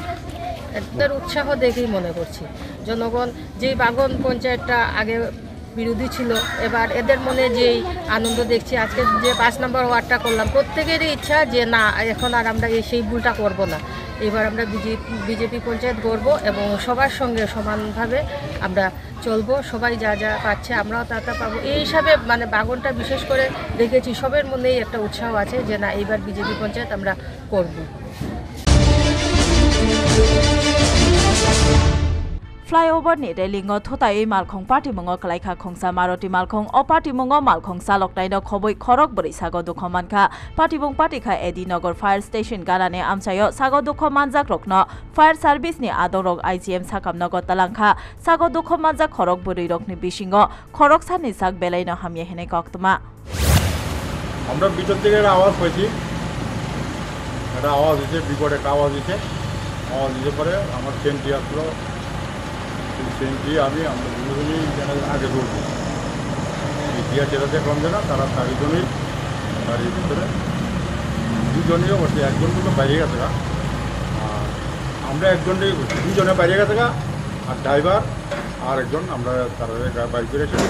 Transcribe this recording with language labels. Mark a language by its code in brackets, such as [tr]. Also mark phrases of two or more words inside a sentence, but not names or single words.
[bn] এদের উৎসাহ দেখেই মনে করছি জনগণ, যেই বাগন পঞ্চায়েতটা আগে বিরোধী ছিল, এবার এদের মনে যেই আনন্দ দেখছি, আজকে যে 5 নম্বর ওয়ার্ডটা করলাম, প্রত্যেকেরই ইচ্ছা যে না, এখন আর আমরা সেই ভুলটা করব না। এবার আমরা বিজেপি পঞ্চায়েত গড়ব এবং সবার সঙ্গে সমানভাবে আমরা চলবো। সবাই যা যা পাচ্ছে আমরাও তা পাবো। এই হিসাবে মানে বাগনটা বিশেষ করে দেখেছি সবের মধ্যেই একটা উৎসাহ আছে যে না, এইবার বিজেপি পঞ্চায়েত আমরা করব। [trp] फ्लाईओवर नि रेलिंग थोताई मालखं पार्टी मंग कलाइखा खोंसा मारुति मालखं अ पार्टी मंग मालखं सालकनाय न खबय खरक बरै सागो दुखमानखा पार्टीबुं पार्टीखा एडी नगर [en] fire station [trp] गानाने आमसायो सागो दुखमानजाक रखन [en] fire service [trp] नि आदरक आईजीएम साकाम नगर तलांखा सागो दुखमानजाक खरक बरै रखनि बिसिंग खरक सानि साक बेलायनो हामिये हेने कक्तमा [bn] আমরা ভিতর থেকে একটা আওয়াজ পাইছি, একটা আওয়াজ দিচ্ছে, বিকট একটা আওয়াজ দিচ্ছে। আওয়াজ দিতে পরে আমার সেন্টি আসলো, সেন্টি আমরা দুজনেই আগে দৌড়ছি। দিয়া যেটাতে কম না, তারা 4 জনই বাড়ির ভিতরে, 2 জনেই বসে, 1 জন তো বাইরে গেছে গা, আর আমরা 1 জনেই বসছি, 2 জনে বাইরে গেছে গা, আর ড্রাইভার আর একজন আমরা তারা বাইক করে এসেছি।